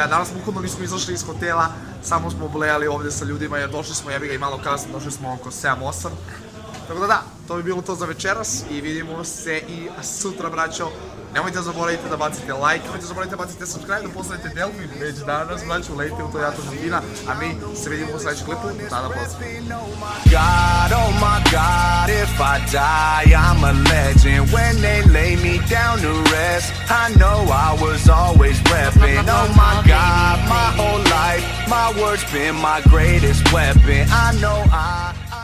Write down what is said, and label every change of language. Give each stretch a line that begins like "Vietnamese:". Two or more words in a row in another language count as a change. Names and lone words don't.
Bosnian: Danas bukvalno nismo izašli iz hotela, samo smo blejali ovdje sa ljudima jer došli smo jebi ga i malo kasno, došli smo oko 7-8. Tako da, to bi bilo to za večeras i vidimo se i sutra, braćo. Nemojte zaboravite da bacite like, nemojte zaboravite da bacite subscribe, da postavite Delfin već danas, braćo, lejte u to Jato Žutina, a mi se vidimo u sljedećem klipu, tada pozdrav.
English: God, oh my God, if I die, I'm a legend. When they lay me down to rest, I know I was always repping. Oh my God, my whole life, my words been my greatest weapon. I know I